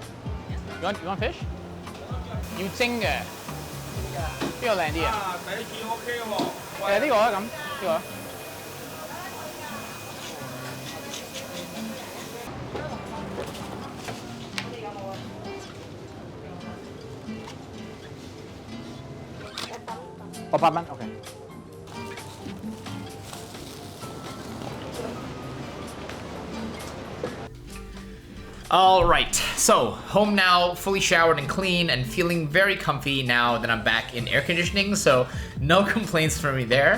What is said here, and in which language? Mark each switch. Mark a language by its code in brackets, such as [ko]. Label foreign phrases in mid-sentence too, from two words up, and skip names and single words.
[en] You want fish? [yue] 要蒸嘅。邊個靚啲啊？第一件 OK 喎。呢個啊咁，呢個。8蚊 OK。 [en] All right, so home now, fully showered and clean and feeling very comfy now that I'm back in air conditioning, so no complaints from me there.